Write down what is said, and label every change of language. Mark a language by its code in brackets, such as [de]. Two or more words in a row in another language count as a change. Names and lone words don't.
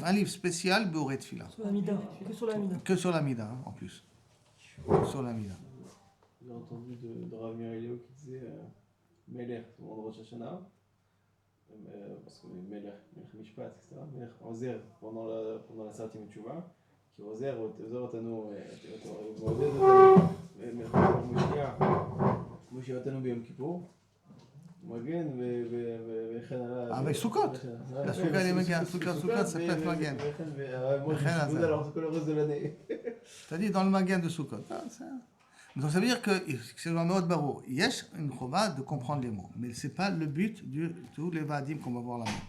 [fr] Un livre spécial Bioré Tfila. Sur l'Amida, que sur l'Amida. Que sur l'Amida, en plus. Que sur l'Amida. J'ai entendu de Rav Mirelio qui disait Melech, au moment de Rosh Hashanah, parce que [he] מלך משפט, [fr] etc. [he] מלך עוזר [fr] pendant la Sartim Tchouva. [he] עוזר אותנו, מושיע אותנו ביום כיפור, מגן וכן הלאה. [fr] avec Sukkot. La Sukkot, les Magen. Sukkot, ça peut être Magen. Alors, tout le reste de l'année. C'est-à-dire dans le Magen de Sukkot. Donc ça veut dire que, c'est dans le mot de Barou, il y a une chova de comprendre les mots, mais ce n'est pas le but de tous les vadim qu'on va voir là maintenant.